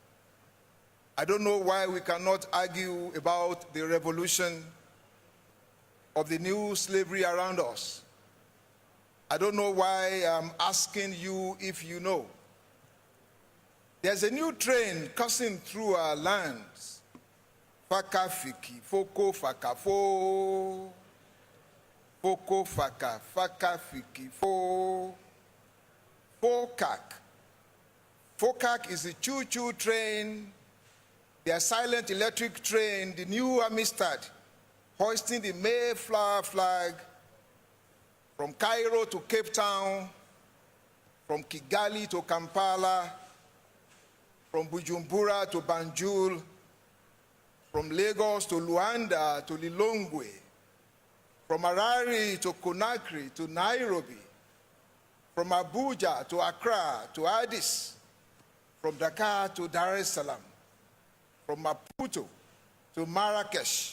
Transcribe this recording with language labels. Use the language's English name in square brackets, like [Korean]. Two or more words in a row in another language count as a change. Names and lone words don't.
[English] I don't know why we cannot argue about the revolution of the new slavery around us. I don't know why I'm asking you if you know. There's a new train coursing through our lands. Faka fiki, foko faka fo. Foko faka, faka fiki fo. Fokak. Fokak is the choo-choo train, their silent electric train, the new Amistad, hoisting the Mayflower flag from Cairo to Cape Town, from Kigali to Kampala, from Bujumbura to Banjul, from Lagos to Luanda to Lilongwe, from Harare to Conakry to Nairobi, from Abuja to Accra to Addis, from Dakar to Dar es Salaam, from Maputo to Marrakesh.